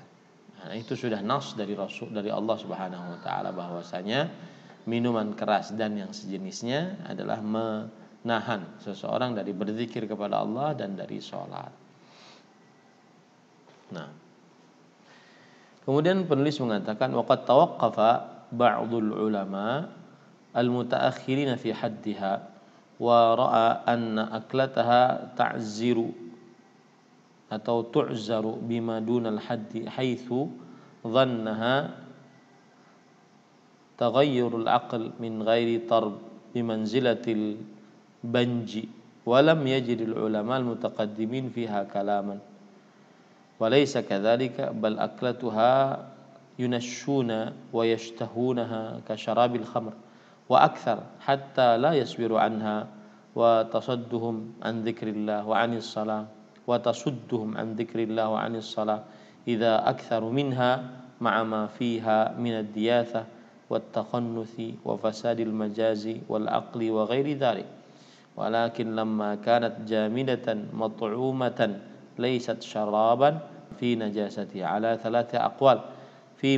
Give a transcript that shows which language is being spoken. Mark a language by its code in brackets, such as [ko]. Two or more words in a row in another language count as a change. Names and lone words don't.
[id] Nah, itu sudah nas dari Rasul, dari Allah [ar] سبحانه وتعالى, [id] bahwasanya minuman keras dan yang sejenisnya adalah menahan seseorang dari berzikir kepada Allah dan dari sholat. Nah, kemudian penulis mengatakan [ar] وقد توقف بعض العلماء المتأخرين في حدها ورأى أن آكلها تعزر atau تعزر بما دون الحد حيث ظنها تغير العقل من غير طرب بمنزلة البنج ولم يجد العلماء المتقدمين فيها كلاما وليس كذلك بل آكلتها ينشون ويشتهونها كشراب الخمر وأكثر حتى لا يصبر عنها وتصدهم عن ذكر الله وعن الصلاة وتصدهم عن ذكر الله وعن الصلاة إذا أكثروا منها مع ما فيها من الدياثة والتخنث وفساد المزاج والعقل و غير ذلك ولكن لما كانت جامدة مطعومة ليست شرابا في نجاسة على ثلاث أقوال في